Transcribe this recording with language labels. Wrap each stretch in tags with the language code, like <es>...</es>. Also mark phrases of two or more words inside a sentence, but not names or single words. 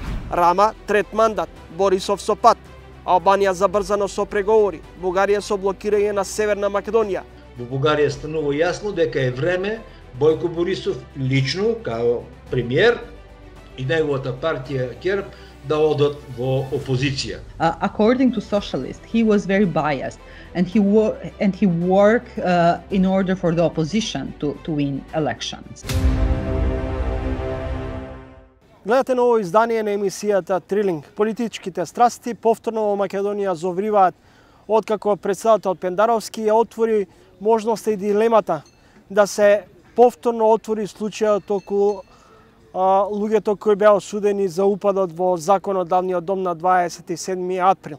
<mk>Рама трет мандат, Борисов со пат, Албанија забрзано со преговори, Бугарија со блокирање на Северна Македонија. Во Бугарија станува јасно дека е време Бојко Борисов лично, као премиер, и неговата партија ГЕРБ да одат во опозиција.</mk> <en>According to socialists, he was very biased and he worked in order for the opposition to win elections.</en> <mk>Гледате ново издание на емисијата Трилинг. Политичките страсти повторно во Македонија зовриваат откако председател Пендаровски ја отвори можноста и дилемата да се повторно отвори случајот околу луѓето кои беа осудени за упадот во законодавниот дом на 27 април.</mk>